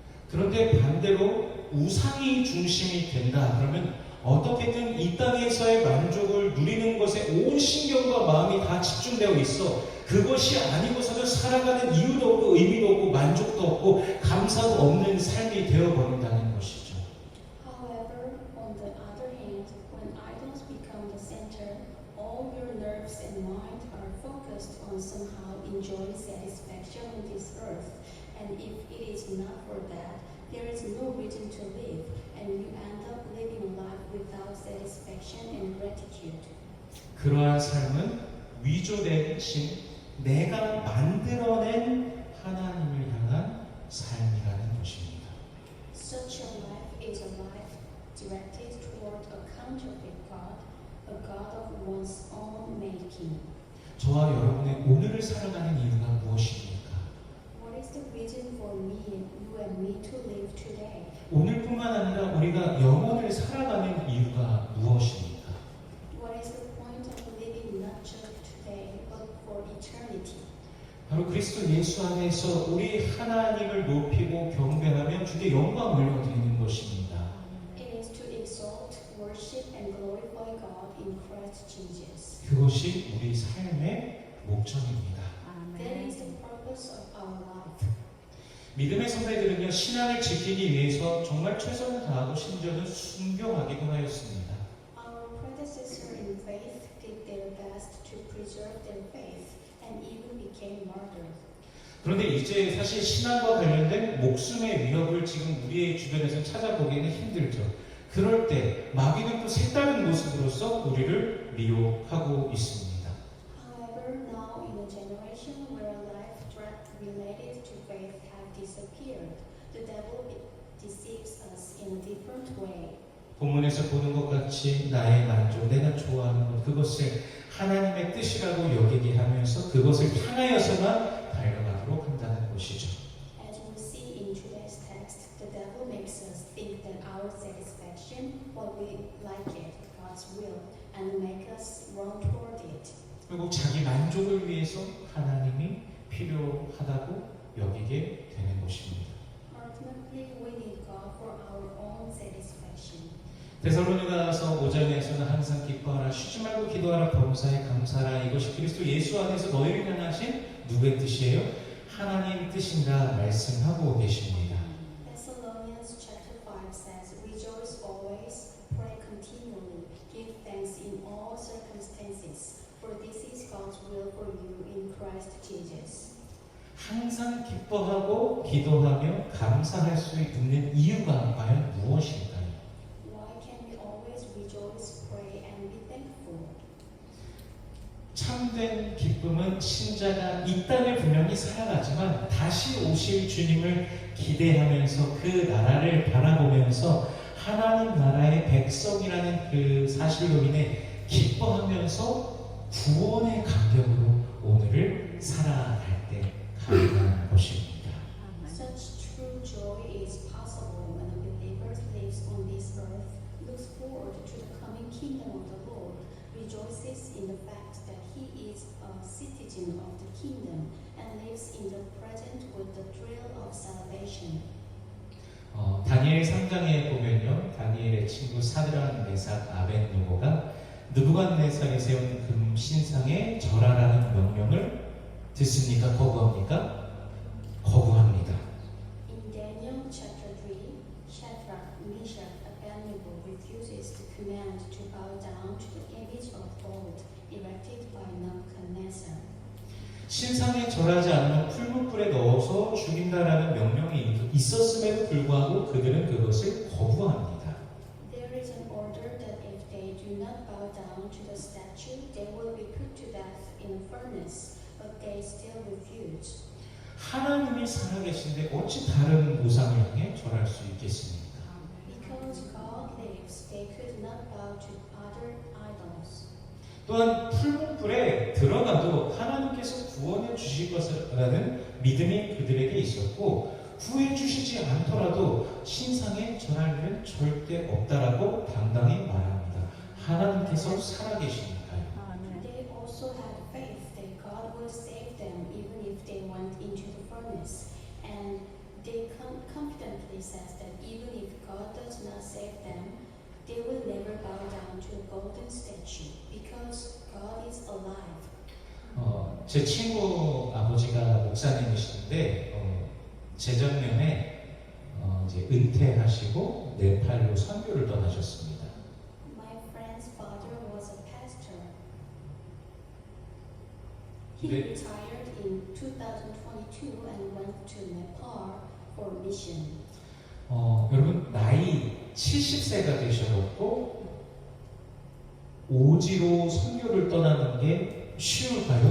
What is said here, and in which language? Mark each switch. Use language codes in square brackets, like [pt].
[ko] 그런데 반대로 우상이 중심이 된다 그러면 어떻게든 이 땅에서의 만족을 누리는 것에 온 신경과 마음이 다 집중되어 있어 그것이 아니고서는 살아가는 이유도 없고 의미도 없고 만족도 없고 감사도 없는 삶이 되어버린다는 것이죠. [en] However, on the other hand, when idols become the center, all your nerves and mind are focused on somehow enjoying satisfaction on this earth. And if it is not for that, there is no reason to live, and you end up living a life without satisfaction and gratitude. [ko] 그러한 삶은 위조된 신, 내가 만들어낸 하나님을 향한 삶이라는 것입니다. [en] Such a life is a life directed toward a counterfeit God, a God of one's own making. [ko] 저와 여러분의 오늘을 살아가는 이유가 무엇입니까? [en] What is the reason for me, you and me to live today? [ko] 오늘뿐만 아니라 우리가 영원을 살아가는 이유가 무엇입니까? [en] What is the point of living not just today, but for eternity? [ko] 바로 그리스도 예수 안에서 우리 하나님을 높이고 경배하며 주의 영광을 올려드리는 것입니다. [en] It is to exalt, worship, and glorify God in Christ Jesus. [ko] 그것이 우리 삶의 목적입니다. [en] That is the purpose of our life. [ko] 믿음의 선배들은요 신앙을 지키기 위해서 정말 최선을 다하고 심지어는 순교하기도 하였습니다. [en] Our predecessor in faith did their best to preserve their faith and even became martyrs. [ko] 그런데 이제 사실 신앙과 관련된 목숨의 위협을 지금 우리의 주변에서 찾아보기는 힘들죠. 그럴 때 마귀는 또 색다른 모습으로서 우리를 미혹하고 있습니다. [en] However, now in a generation where life threat related to faith have disappeared, the devil deceives us in a different way. [ko] 본문에서 보는 것 같이 나의 만족, 내가 좋아하는 것, 그것을 하나님의 뜻이라고 여기게 하면서 그것을 향하여서만 달려가도록 한다는 것이죠. [en] As we see in today's text, the devil makes us think that our satisfaction, what we like it, God's will, and make us run toward it. [ko] 그리고 자기 만족을 위해서 하나님이 필요하다고 여기게 되는 것입니다. [en] Ultimately, we need God for our own satisfaction. [ko] 데살로니가서 5장에서는 항상 기뻐하라, 쉬지 말고 기도하라, 범사에 감사하라. 이것이 그리스도 예수 안에서 너희를 향하신 누구의 뜻이에요? 하나님 뜻인가 말씀하고 계십니다. [en] Thessalonians chapter 5 says, Rejoice always, pray continually, give thanks in all circumstances, for this is God's will for you in Christ Jesus. [ko] 항상 기뻐하고 기도하며 감사할 수 있는 이유가 과연 무엇일까요? [en] Why can we always rejoice, pray, and be thankful? [ko] 참된 기쁨은 신자가 이 땅을 분명히 살아가지만 다시 오실 주님을 기대하면서 그 나라를 바라보면서 하나님 나라의 백성이라는 그 사실로 인해 기뻐하면서 구원의 감격으로 오늘을 살아갈 때 가능한 것입니다. [en] Such true joy is possible when a believer lives on this earth, looks forward to the coming kingdom of the Lord, rejoices in the fact that he is a citizen of the kingdom, and lives in the present with the thrill of salvation. [ko] 다니엘 3장에 보면요, 다니엘의 친구 사드락, 메삭, 아벳느고가 느부갓네살이 세운 금 신상에 절하라는 명령을 듣습니까? 거부합니까? 거부합니다. [en] In Daniel chapter 3, Shadrach, Meshach, Abednego refuses the command to bow down to the image of gold erected by Nebuchadnezzar. [ko] 신상에 절하지 않으면 풀무불에 넣어서 죽인다라는 명령이 있었음에도 불구하고 그들은 그것을 거부합니다. [en] There is an order that if they do not bow down to the statue, they will be put to death in a furnace, but they still refuse. [ko] 하나님이 살아계신데 어찌 다른 우상을 향해 절할 수 있겠습니까? [en] Because God lives, they could not bow to other idols. [ko] 또한 풀무불에 들어가도 하나님께서 구원해 주실 것이라는 믿음이 그들에게 있었고 구해 주시지 않더라도 신상에 절할 일은 절대 없다라고 당당히 말합니다. 하나님께서 살아계시니까요. [en] They also had faith that God will save them even if they went into the furnace. And they confidently says that even if God does not save them, they will never bow down to a golden statue because God is alive. [ko] 제 친구 아버지가 목사님이시는데 재작년에 이제 은퇴하시고 네팔로 선교를 떠나셨습니다. [en] My friend's father was a pastor. He [ko] 네. [en] retired in 2022 and went to Nepal for mission. [ko] 여러분 나이 70세가 되셔갖고 오지로 선교를 떠나는 게 쉬울까요?